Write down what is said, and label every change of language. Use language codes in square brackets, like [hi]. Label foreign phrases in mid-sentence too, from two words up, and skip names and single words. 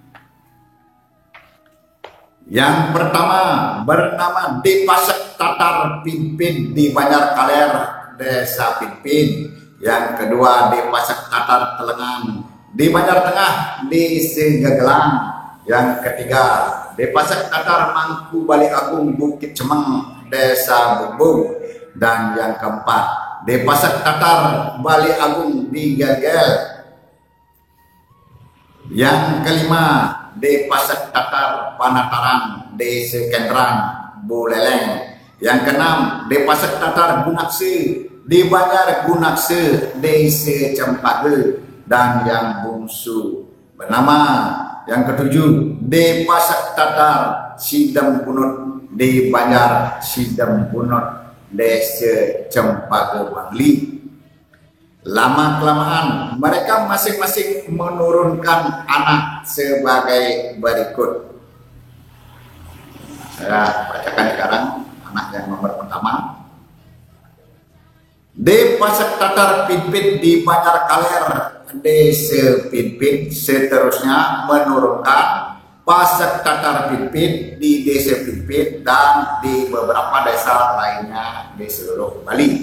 [id] Yang pertama bernama De Pasak Tatar Pimpin di Banjar Kaler Desa Pimpin. Yang kedua De Pasak Tatar Telengan di Banjar Tengah di Segagelang. Yang ketiga De Pasak Tatar Mangku Bali Agung Bukit Cemeng Desa Bubung. Dan yang keempat De Pasak Tatar Bali Agung di Gagel. Yang kelima De Pasak Tatar Panataran Desa Kendran Buleleng. Yang keenam De Pasak Tatar Gunakse di Banjar Gunakse Desa Cempage. Dan yang bungsu bernama yang ketujuh De Pasak Tatar Sidem Punut di Banjar Sidem Punut Desa Cempage Bangli. Lama kelamaan mereka masing-masing menurunkan anak sebagai berikut. Saya bacakan sekarang anak yang nomor pertama. De Pasak Tatar Pimpin di Banjar Kaler Desa Pimpin seterusnya menurunkan Pasak Tatar Pimpin di Desa Pimpin dan di beberapa desa lainnya di seluruh Bali.